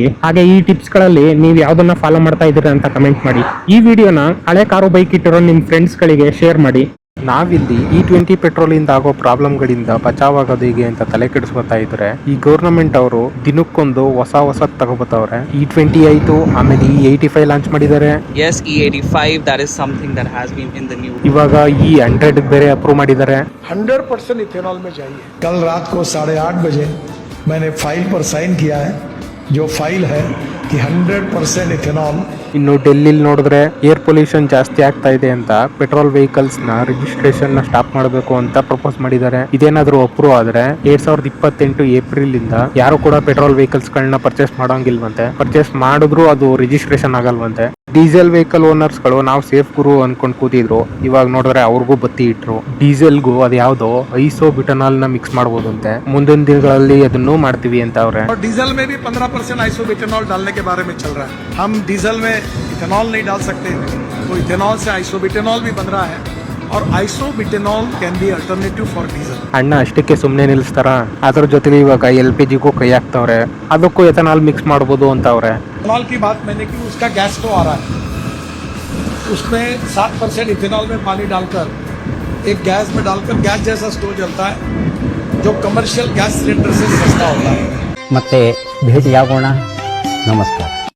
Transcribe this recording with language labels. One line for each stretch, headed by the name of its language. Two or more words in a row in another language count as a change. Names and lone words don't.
Kannada: ಹಾಗೆ ಈ ಟಿಪ್ಸ್ ಗಳಲ್ಲಿ ನೀವು ಯಾವ್ದನ್ನ ಫಾಲೋ ಮಾಡ್ತಾ ಇದ್ದೀರಾ ಅಂತ ಕಮೆಂಟ್ ಮಾಡಿ. ಈ ವಿಡಿಯೋನ ಹಳೆ ಕಾರು ಬೈಕ್ ಇಟ್ಟಿರೋ ನಿಮ್ ಫ್ರೆಂಡ್ಸ್ ಗಳಿಗೆ ಶೇರ್ ಮಾಡಿ. ನಾವಿಲ್ಲಿ E20 ಪೆಟ್ರೋಲ್ ಇಂದ ಆಗೋ ಪ್ರಾಬ್ಲಮ್ ಗಳಿಂದ ಬಚಾವಾಗೋದು ಹೇಗೆ ಅಂತ ತಲೆ ಕೆಡಿಸ್ಕೊತಾ ಇದ್ರೆ, ಈ ಗವರ್ನಮೆಂಟ್ ಅವರು ದಿನಕ್ಕೊಂದು ಹೊಸ ತಗೋಬತ್ತವ್ರೆ. E20 ಆಯ್ತು, ಆಮೇಲೆ E85 ಲಾಂಚ್ ಮಾಡಿದ್ದಾರೆ.
English: Yes, E85, that is something that has been in the news.
Kannada: ಇವಾಗ E100 ಬೇರೆ ಅಪ್ರೂವ್ ಮಾಡಿದ್ದಾರೆ.
Hindi: 100% इथेनॉल में चाहिए. कल रात को 8:30 बजे मैंने फाइल पर साइन किया है, जो फाइल है कि 100% इथेनॉल.
Kannada: ಇನ್ನು ಡೆಲ್ಲಿಲಿ ನೋಡಿದ್ರೆ
English: air pollution
Kannada: ಜಾಸ್ತಿ ಆಗ್ತಾ ಇದೆ ಅಂತ
English: petrol vehicles
Kannada: ನ ರಿಜಿಸ್ಟ್ರೇಷನ್ ನ ಸ್ಟಾಪ್ ಮಾಡಬೇಕು ಅಂತ ಪ್ರಪೋಸ್ ಮಾಡಿದ್ದಾರೆ. ಇದೇನಾದ್ರೂ ಅಪ್ರೂವ್ ಆದ್ರೆ 2028 ಏಪ್ರಿಲ್ ಇಂದ ಯಾರು ಕೂಡ
English: petrol vehicles
Kannada: ಗಳನ್ನ ಪರ್ಚೇಸ್ ಮಾಡೋಂಗಿಲ್ವಂತೆ. ಪರ್ಚೇಸ್ ಮಾಡಿದ್ರು ಅದು ರಿಜಿಸ್ಟ್ರೇಷನ್ ಆಗಲ್ವಂತೆ.
English: diesel vehicle
Kannada: ಓನರ್ಸ್ಗಳು ನಾವು ಸೇಫ್ ಗುರು ಅನ್ಕೊಂಡ್ ಕೂತಿದ್ರು, ಇವಾಗ ನೋಡಿದ್ರೆ ಅವ್ರಿಗೂ ಬತ್ತಿ ಇಟ್ರು. ಡೀಸೆಲ್ಗೂ ಅದು ಯಾವ್ದೋ ಐಸೋಬಿಟನಾಲ್ ನ ಮಿಕ್ಸ್ ಮಾಡಬಹುದಂತೆ, ಮುಂದಿನ ದಿನಗಳಲ್ಲಿ ಅದನ್ನು ಮಾಡ್ತೀವಿ ಅಂತ ಅವ್ರೆ.
Hindi: और डीजल में भी 15% आइसोबिटेनॉल डालने के बारे में चल रहा है. हम डीजल में इथेनॉल नहीं डाल सकते, तो इथेनॉल से आइसोबिटेनॉल भी बन रहा है और
English: isobutanol can be alternative for diesel.
Kannada: ಅಣ್ಣ ಅಷ್ಟಕ್ಕೆ ಸುಮ್ಮನೆ ನಿಲ್ಲಿಸ್ತಾರ, ಅದ್ರ ಜೊತೆಲಿ ಇವಾಗ LPGಗೂ ಕೈ ಹಾಕ್ತವ್ರೆ, ಅದಕ್ಕೂ
English: ethanol mix
Kannada: ಮಾಡ್ಬೋದು ಅಂತ ಅವ್ರೆ.
Hindi: इथेनॉल की बात मैंने की, उसका गैस तो आ रहा है, उसमें 7% इथेनॉल में पानी डालकर एक गैस में डालकर गैस जैसा स्टोव जलता है, जो
English: commercial gas cylinder
Hindi: से सस्ता होता है.
Kannada: ಮತ್ತೆ ಭೇಟಿಯಾಗೋಣ. ನಮಸ್ಕಾರ.